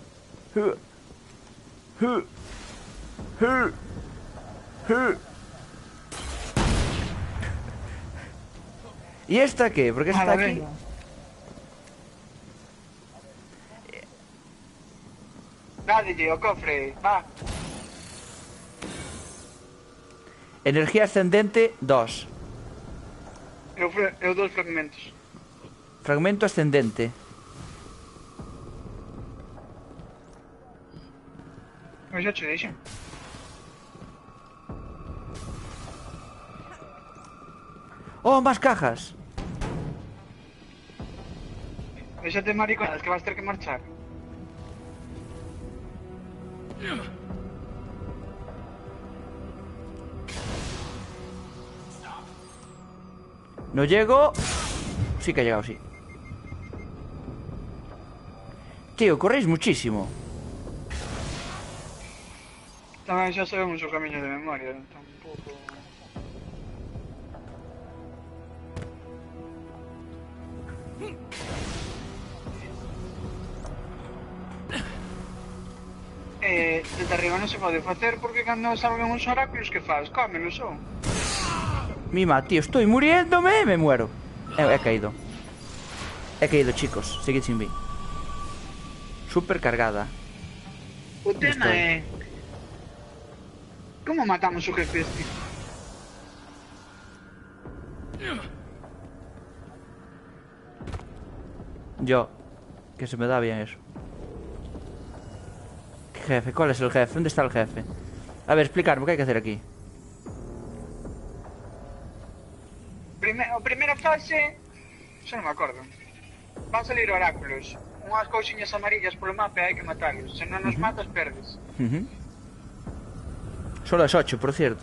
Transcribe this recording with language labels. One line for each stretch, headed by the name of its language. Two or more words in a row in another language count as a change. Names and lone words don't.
Spanish: ¿Y esta qué? ¿Por qué está aquí?
Galician: Dádelle o cofre, va. Energía ascendente 2. Eu 2 fragmentos. Fragmento ascendente. Eu xa che deixo.
Spanish: ¡Oh, más cajas!
Galician: Déxate mariconadas que vas ter que marchar.
Spanish: No llego. Sí que ha llegado, sí. Tío, corréis muchísimo.
Galician: Tamén xa sabemos o camiño de memoria, tampouco... Desde arriba non se pode facer porque cando salgan os oráculos que faz? Cómelos son.
Spanish: Mima, tío, estoy muriéndome. Me muero. He caído. He caído, chicos. Seguid sin mí. Súper cargada.
Galician: O tema é... Como matamos o jefe este?
Spanish: Yo. Que se me da bien eso. ¿Qué jefe? ¿Cuál es el jefe? ¿Dónde está el jefe? A ver, explicarme, ¿qué hay que hacer aquí?
Galician: Primeira fase... Xa non me acordo. Van salir oráculos. Unhas cousiñas amarillas polo mapa e hai que matarlos. Se non nos matas, perdes.
Spanish: Solo es 8, por cierto.